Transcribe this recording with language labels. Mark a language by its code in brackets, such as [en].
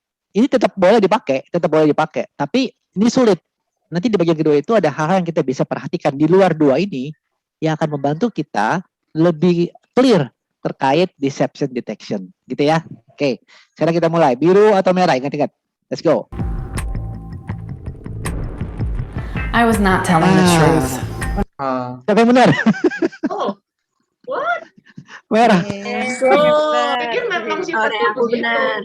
[id] Ini tetap boleh dipakai, tapi ini sulit. Nanti di bagian kedua itu ada hal-hal yang kita bisa perhatikan di luar dua ini yang akan membantu kita lebih clear terkait deception detection, gitu ya. Oke, sekarang kita mulai. Biru atau merah? Ingat. Let's go. [en] I was not telling the truth. [id] Siapa yang benar? [en] Oh, what? [id] Merah. Pikir memang sifatnya aku benar.